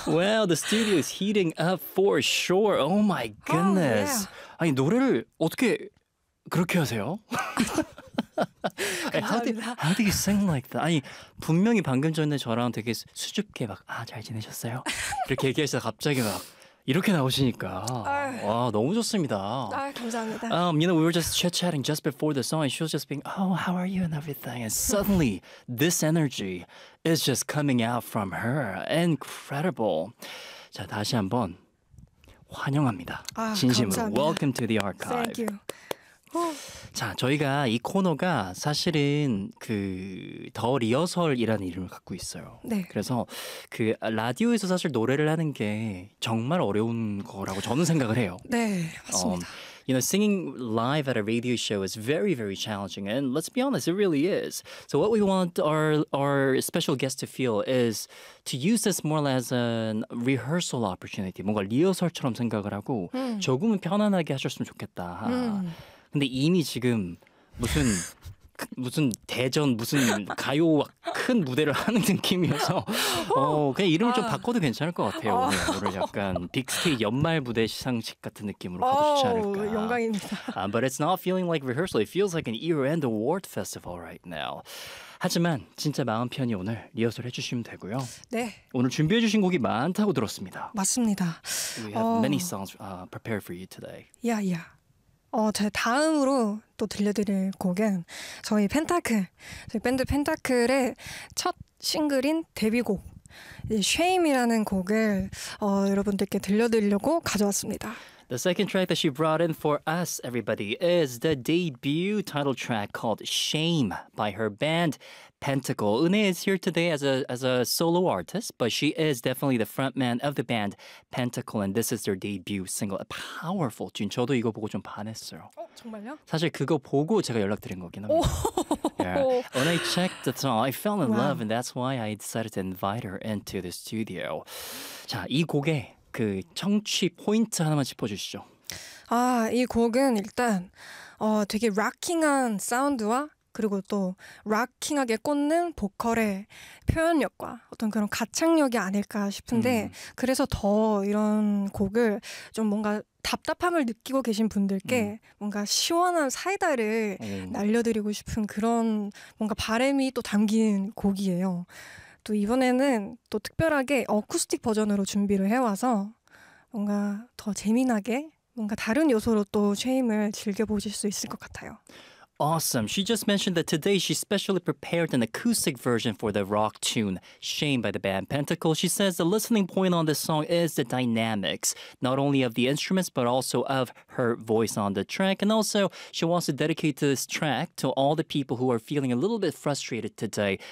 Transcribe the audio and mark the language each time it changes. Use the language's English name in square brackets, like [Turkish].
[English] Well, the studio is heating up for sure. Oh my goodness! Oh, yeah. [Korean] 아니, 노래를 어떻게 그렇게 하세요? [English] How do you sing like that? [Korean] 아니, 분명히 방금 전에 저랑 되게 수줍게 막 아, 잘 지내셨어요? 이렇게 얘기하시다 갑자기 막 이렇게 나오시니까 와, 너무 좋습니다. 아, 감사합니다. [English] You know, we were just chit-chatting just before the song and she was just being, oh, how are you and everything? And suddenly, this energy is just coming out from her. Incredible. [Korean] 자, 다시 한번 환영합니다. 아, 진심으로. 감사합니다. [English] Welcome to the archive. Thank you. [Korean] 자, 저희가 이 코너가 사실은 그 더 리허설이라는 이름을 갖고 있어요. 네. 그래서 그 라디오에서 사실 노래를 하는 게 정말 어려운 거라고 저는 생각을 해요. 네, 맞습니다. [English] You know, singing live at a radio show is very, very challenging. And let's be honest, it really is. So what we want our special guest to feel is to use this more as a rehearsal opportunity. [Korean] 뭔가 리허설처럼 생각을 하고 조금은 편안하게 하셨으면 좋겠다. 근데 이미 지금 무슨 대전 무슨 가요 큰 무대를 하는 느낌이어서 그냥 이름을 좀 바꿔도 괜찮을 것 같아요. 오늘 약간 빅스테이 연말 무대 시상식 같은 느낌으로 가도 좋지 않을까. 영광입니다. [English] But it's not feeling like rehearsal. It feels like an year-end award festival right now. [Korean] 하지만 진짜 마음 편히 오늘 리허설 해주시면 되고요. 네. 오늘 준비해 주신 곡이 많다고 들었습니다. 맞습니다. [English] We have many songs prepared for you today. Yeah, yeah. [Korean] 제 다음으로 또 들려드릴 곡은 저희 펜타클, 저희 밴드 펜타클의 첫 싱글인 데뷔곡 Shame이라는 곡을 여러분들께 들려드리려고 가져왔습니다. [English] The second track that she brought in for us, everybody, is the debut title track called Shame by her band Pentacle. 은혜 is here today as a solo artist, but she is definitely the frontman of the band Pentacle, and this is their debut single. A powerful tune. [Korean] 저도 이거 보고 좀 반했어요. 정말요? 사실 그거 보고 제가 연락드린 거긴 합니다. Yeah. [English] When I checked the song, I fell in love, and that's why I decided to invite her into the studio. [Korean] 자, 이 곡에 그 청취 포인트 하나만 짚어주시죠. 아, 이 곡은 일단 되게 락킹한 사운드와 그리고 또 락킹하게 꽂는 보컬의 표현력과 어떤 그런 가창력이 아닐까 싶은데 그래서 더 이런 곡을 좀 뭔가 답답함을 느끼고 계신 분들께 뭔가 시원한 사이다를 날려드리고 싶은 그런 뭔가 바람이 또 담긴 곡이에요. 또 이번에는 또 특별하게 어쿠스틱 버전으로 준비를 해와서 뭔가 더 재미나게 뭔가 다른 요소로 또 쉐임을 즐겨보실 수 있을 것 같아요. [English] Awesome. She just mentioned that today she specially prepared an acoustic version for the rock tune Shame by the band Pentacle. She says the listening point on this song is the dynamics, not only of the instruments, but also of her voice on the track. And also, she wants to dedicate this track to all the people who are feeling a little bit frustrated today.